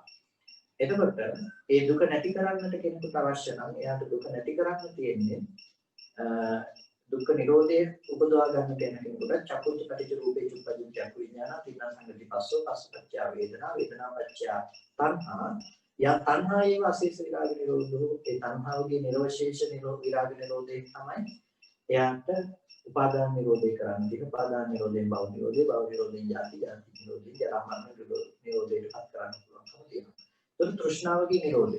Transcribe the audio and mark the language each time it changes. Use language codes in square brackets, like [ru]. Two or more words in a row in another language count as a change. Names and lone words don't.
[si] එතකොට ඒ දුක නැති කරන්නට කෙනෙකුට අවශ්‍ය නම් එයාට දුක නැති කරන්න තියෙන්නේ දුක්ඛ නිරෝධය උපදවා ගන්න කෙනෙකුට [pi] චක්කුච්ච පටිච්ච රූපේ චුප්පජ්ජ චක්කු විඥාන තින්න සංගති පස්සෝ පස්සපච්චය වේදනා වේදනා පච්චය තණ්හා යා තණ්හාවේ අශේෂ විරාග නිරෝධෝ [si] ඒ තණ්හාවගේ නිරවශේෂ විරාග නිරෝධේ තමයි එයාට උපාදාන නිරෝධය කරන්න තියෙන උපාදාන නිරෝධයෙන් භව නිරෝධය භව නිරෝධයෙන් ජාති ජාති නිරෝධය ජරා මරණ නිරෝධයට පත් කරන්න පුළුවන්කම තියෙනවා. ඒක තෘෂ්ණාවගේ නිරෝධය.